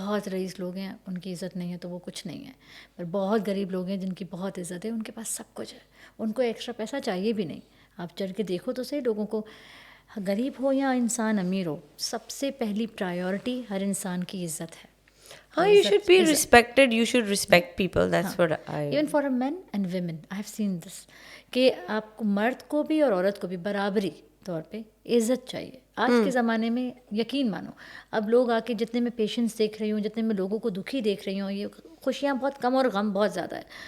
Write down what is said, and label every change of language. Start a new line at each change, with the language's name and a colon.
Urdu: بہت رئیس لوگ ہیں, ان کی عزت نہیں ہے تو وہ کچھ نہیں ہے. پر بہت غریب لوگ ہیں جن کی بہت عزت ہے, ان کے پاس سب کچھ ہے, ان کو ایکسٹرا پیسہ چاہیے بھی نہیں. آپ چل کے دیکھو تو صحیح لوگوں کو, غریب ہو یا انسان امیر ہو, سب سے پہلی پرائیورٹی ہر انسان کی عزت ہے.
English: ہاں, you should be respected, you should respect people, that's what I... Even for men and women, I have seen this,
Urdu: کہ آپ کو مرد کو بھی اور عورت کو بھی برابری طور پہ عزت چاہیے. آج کے زمانے میں یقین مانو, اب لوگ آ کے جتنے میں پیشنٹس دیکھ رہی ہوں, جتنے میں لوگوں کو دکھی دیکھ رہی ہوں, یہ خوشیاں بہت کم اور غم بہت زیادہ ہے.